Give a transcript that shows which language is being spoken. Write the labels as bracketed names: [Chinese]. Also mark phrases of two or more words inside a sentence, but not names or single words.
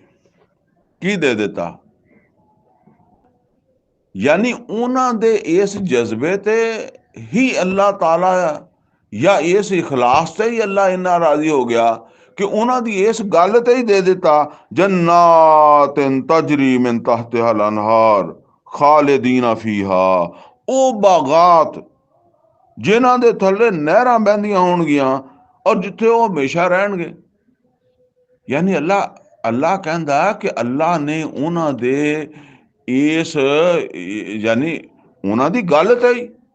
[Punjabi] ਕੀ ਦੇ ਦਿੱਤਾ? ਯਾਨੀ ਉਹਨਾਂ ਦੇ ਇਸ ਜਜ਼ਬੇ ਤੇ ਹੀ ਅੱਲਾਹ ਤਾਲਾ, ਜਾਂ ਇਸ ਇਖਲਾਸ ਤੇ ਹੀ ਅੱਲਾਹ ਇੰਨਾ ਰਾਜ਼ੀ ਹੋ ਗਿਆ ਕਿ ਉਹਨਾਂ ਦੀ ਇਸ ਗੱਲ ਤੇ ਹੀ ਦੇ ਦਿੱਤਾ, [Arabic] جنات تجري من تحتها الأنهار خالدين فيها, [Punjabi] ਉਹ ਬਾਗਾਤ ਜਿਨ੍ਹਾਂ ਦੇ ਥੱਲੇ ਨਹਿਰਾਂ ਬਹਿੰਦੀਆਂ ਹੋਣਗੀਆਂ ਔਰ ਜਿੱਥੇ ਉਹ ਹਮੇਸ਼ਾ ਰਹਿਣਗੇ। ਯਾਨੀ ਅੱਲਾਹ ਕਹਿੰਦਾ ਕਿ ਅੱਲਾਹ ਨੇ ਉਹਨਾਂ ਦੇ ਇਸ, ਯਾਨੀ ਉਹਨਾਂ ਦੀ ਗੱਲ ਤੇ ਹੀ,